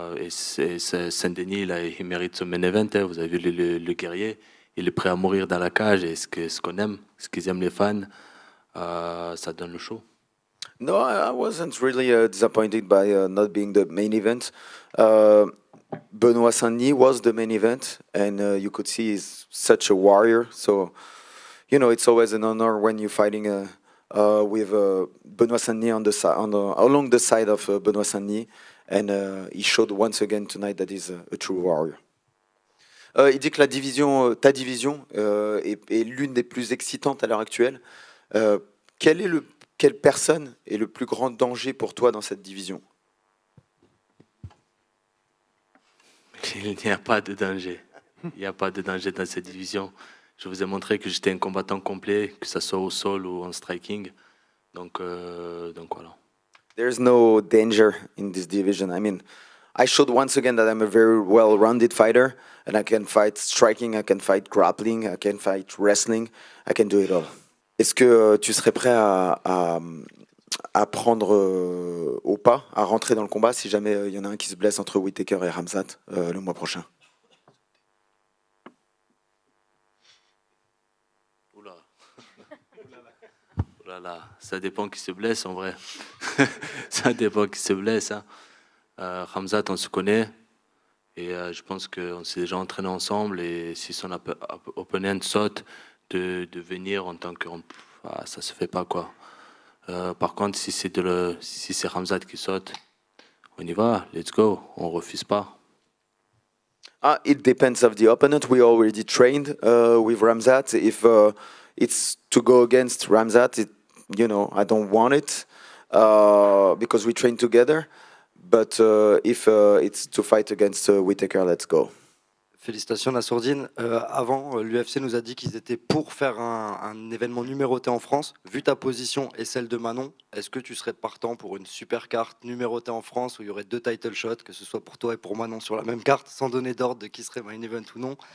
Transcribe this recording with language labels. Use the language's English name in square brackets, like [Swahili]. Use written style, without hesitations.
[French] Saint-Denis, là, il mérite ce main event, hein. Vous avez vu le guerrier, il est prêt à mourir dans la cage. Et ce qu'on aime, ce qu'ils aiment les fans, ça donne le show. [English] No, I wasn't really disappointed by not being the main event. Uh, Benoit Saint-Denis was the main event, and you could see he's such a warrior. So, you know, it's always an honor when you're fighting with Benoit Saint-Denis along the side of Benoit Saint-Denis, and he showed once again tonight that he's a true warrior. [French] Il dit que la division, ta division, est l'une des plus excitantes à l'heure actuelle. Euh, quelle personne est le plus grand danger pour toi dans cette division? Il n'y a pas de danger. Il n'y a pas de danger dans cette division. Je vous ai montré que j'étais un combattant complet, que ce soit au sol ou en striking. Donc voilà. [English] There's no danger in this division. I mean, I showed once again that I'm a very well-rounded fighter, and I can fight striking, I can fight grappling, I can fight wrestling, I can do it all. [French] Est-ce que tu serais prêt à prendre au pas, à rentrer dans le combat si jamais il y en a un qui se blesse entre Whittaker et Ramzat le mois prochain? Oula. Oh là là, ça dépend qui se blesse en vrai. Ça dépend qui se blesse, hein. Ramzat, on se connaît et je pense qu'on s'est déjà entraîné ensemble et si son opponent saute, de venir en tant que... ça se fait pas, quoi. Par contre, si c'est Ramzat qui saute, on y va, [English] let's go, [French] on refuse pas. [English] It depends of the opponent. We already trained with Ramzat. If it's to go against Ramzat, I don't want it because we train together. But if it's to fight against Whittaker, let's go. [French] Félicitations Nassourdine. Avant, l'UFC nous a dit qu'ils étaient pour faire un événement numéroté en France. Vu ta position et celle de Manon, est-ce que tu serais partant pour une super carte numérotée en France où il y aurait 2 title shots, que ce soit pour toi et pour Manon sur la même carte, sans donner d'ordre de qui serait main event ou non?